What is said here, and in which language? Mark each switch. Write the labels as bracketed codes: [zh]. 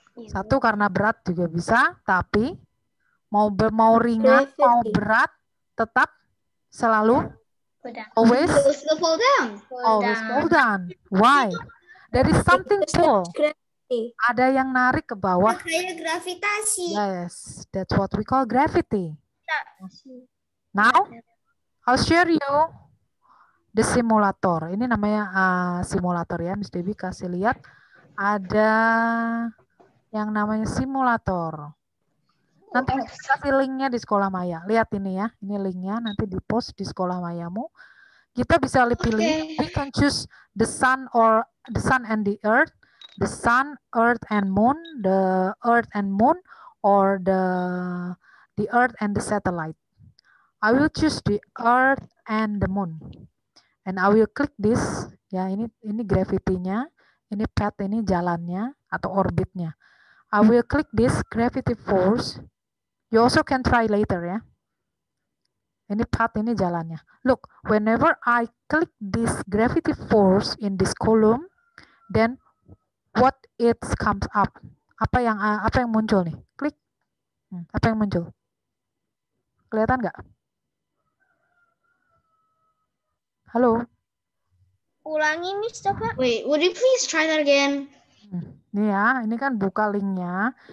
[id] Satu karena berat juga bisa, tapi mau ringan, mau berat, tetap selalu always [en] It will still fall down. always fall down. Why? There is something pull. [id] Ada yang narik ke bawah. Kayak gravitasi. [en] Yes, that's what we call gravity. Now, I'll share you the simulator. [id] Ini namanya simulator ya, Miss Debbie kasih lihat. Ada yang namanya simulator. Nanti kasih linknya di Sekolah Maya. Lihat ini ya, ini linknya nanti di post di Sekolah Mayamu. Kita bisa pilih. [en] We can choose the sun and the earth, the sun, earth and moon, the earth and moon, or the earth and the satellite. I will choose the earth and the moon, and I will click this. [id] Ya ini gravity-nya, ini path ini jalannya atau orbitnya. [en] I will click this gravity force. You also can try later ya. [id] Ini path, ini jalannya. [en] Look, whenever I click this gravity force in this column, then what it comes up? [id] Apa yang muncul nih? Klik. Apa yang muncul? Kelihatan nggak? Halo. Ulangi Miss coba. [en] Wait, would you please try that again? [id] Nih ya, ini kan buka linknya.